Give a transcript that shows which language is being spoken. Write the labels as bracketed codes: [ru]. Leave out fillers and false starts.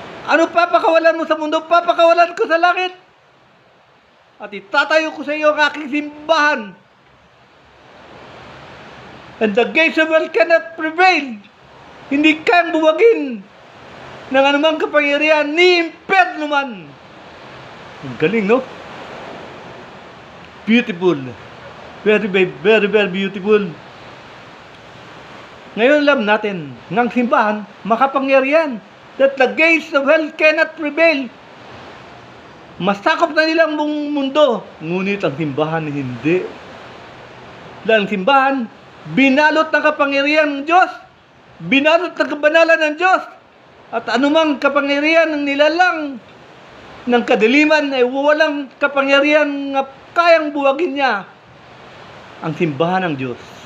[tl] Ano papakawalan mo sa mundo, papakawalan ko sa langit. At itatayo ko sa iyo ang aking simbahan. [en] And the gates of hell cannot prevail. [tl] Hindi kayang buwagin ng anumang kapangyarihan ni impyerno man. Ang galing, no? [en] Beautiful. Very, very, very beautiful. [tl] Ngayon alam natin, ng simbahan, makapangyarihan. [en] That the gates of hell cannot prevail. [tl] Masakop na nilang buong mundo. Ngunit ang simbahan hindi. Dahil ang simbahan, binalot ng kapangyarihan ng Diyos. Binalot ng kabanalan ng Diyos. At anumang kapangyarihan ng nilalang ng kadiliman ay walang kapangyarihan na kayang buwagin niya ang simbahan ng Diyos.